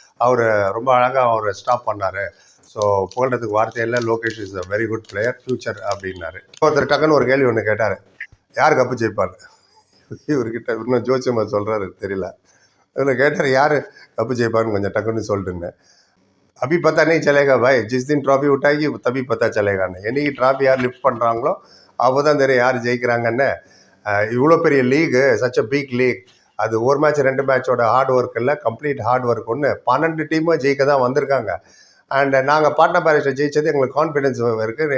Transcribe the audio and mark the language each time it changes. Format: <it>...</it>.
<ta>அவர் ரொம்ப அழகாக அவர் ஸ்டாப் பண்ணார். ஸோ புகழ்றதுக்கு வார்த்தை இல்லை. Lokesh</ta> <en>is a very good player,</en> <ta>future அப்படின்னாரு. ஒருத்தர் டக்குன்னு ஒரு கேள்வி ஒன்று கேட்டார், யார் கப்பு ஜெயிப்பார்? இவர்கிட்ட இன்னும் ஜோசியமா சொல்கிறாரு தெரியல. இதில் கேட்டார், யார் கப்பு ஜெயிப்பார்னு கொஞ்சம் டக்குன்னு சொல்லிட்டுன்னு.</ta> <hi>अभी पता नहीं चलेगा भाई, जिस दिन ट्रॉफी उठाएगी तभी पता चलेगा.</hi> <ta>என்னைக்கு ட்ராஃபி யார் லிஃப்ட் பண்ணுறாங்களோ அப்போ தான் தெரியும் யார் ஜெயிக்கிறாங்கன்னு. இவ்வளோ பெரிய league,</ta> <en>such a big league,</en> <ta>அது ஒரு மேட்ச் 2 மேட்சோட ஹார்ட் ஒர்க் இல்லை, கம்ப்ளீட் ஹார்ட் ஒர்க். 12 டீமும் ஜெயிக்க தான் வந்திருக்காங்க. அண்ட் நாங்கள் பாட்னா பேரிஸில் ஜெயித்தது எங்களுக்கு கான்ஃபிடென்ஸ் இருக்குது.</ta>